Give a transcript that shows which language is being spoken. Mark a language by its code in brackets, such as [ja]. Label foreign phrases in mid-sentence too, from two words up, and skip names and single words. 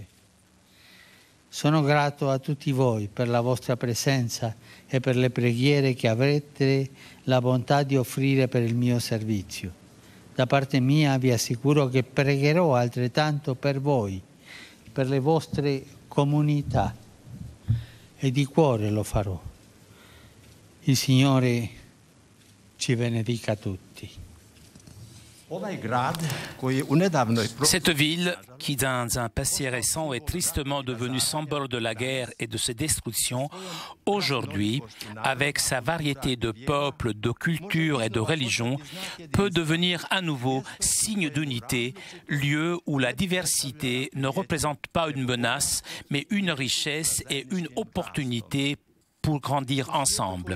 [it] Sono grato a tutti voi per la vostra presenza e per le preghiere che avrete la bontà di offrire per il mio servizio. Da parte mia vi assicuro che pregherò altrettanto per voi, per le vostre comunità e di cuore lo farò. Il Signore ci benedica tutti. [fr] Cette ville, qui dans un passé récent est tristement devenue symbole de la guerre et de ses destructions, aujourd'hui, avec sa variété de peuples, de cultures et de religions, peut devenir à nouveau signe d'unité, lieu où la diversité ne représente pas une menace, mais une richesse et une opportunité pour grandir ensemble.